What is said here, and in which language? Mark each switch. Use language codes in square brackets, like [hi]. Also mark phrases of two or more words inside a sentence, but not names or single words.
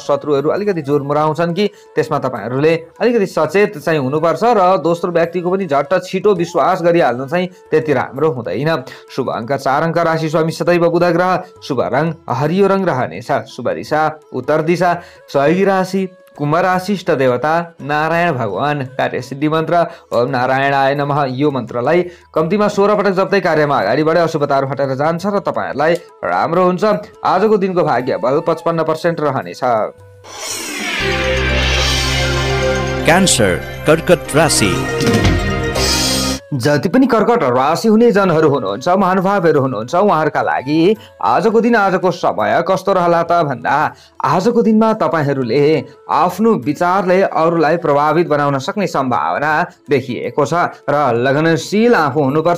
[ne] शत्रुहरू अलिकति जोर मुराउँछन् कि त्यसमा तपाईँहरूले अलिकति सचेत चाहिँ हुनुपर्छ र दोस्रो व्यक्तिको पनि झट्ट छिटो विश्वास गरिहाल्नु चाहिँ त्यति राम्रो हुँदैन। शुभ अङ्क 4 अङ्क, राशि स्वामी सदैव बुध ग्रह, शुभ रङ हरियो रङ रहनेछ, शुभ दिशा उत्तर दिशा, सहयोगी राशि कुम्भ राशि, इष्ट देवता नारायण भगवान, कार्यसिद्धि मन्त्र [sa] ओम नारायणाय नमः। [ne] यो मन्त्रलाई कम्तीमा 16 पटक जप्दै कार्यमा अगाडि बढे अशुभताहरू हटेर जान्छ र तपाईँहरूलाई राम्रो हुन्छ। आजको दिनको भाग्य बल 55% रहनेछ। क्यान्सर कर्कट राशि। जति पनि कर्कट राशि हुने जनहरू हुनुहुन्छ, महानुभावहरू हुनुहुन्छ, उहाँहरूका लागि आजको दिन आजको समय कस्तो रहला त भन्दा आजको दिनमा तपाईँहरूले आफ्नो विचारले अरूलाई प्रभावित बनाउन सक्ने सम्भावना देखिएको छ र लगनशील आफू हुनुपर्छ।